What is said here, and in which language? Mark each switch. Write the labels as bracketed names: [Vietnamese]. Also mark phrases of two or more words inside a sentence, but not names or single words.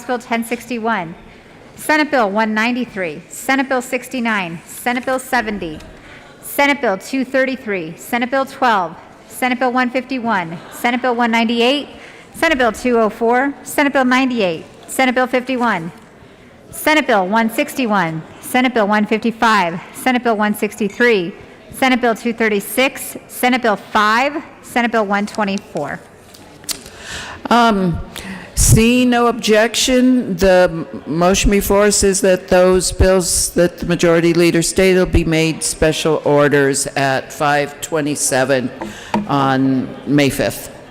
[English] Bill 1061, Senate Bill 193, Senate Bill 69, Senate Bill 70, Senate Bill 233, Senate Bill 12, Senate Bill 151, Senate Bill 198, Senate Bill 204, Senate Bill 98, Senate Bill 51, Senate Bill 161, Senate Bill 155, Senate Bill 163, Senate Bill 236, Senate Bill 5, Senate Bill 124. Seeing no objection, the motion before us is that those bills that the Majority Leader stated will be made special orders at 5:27 on May 5th.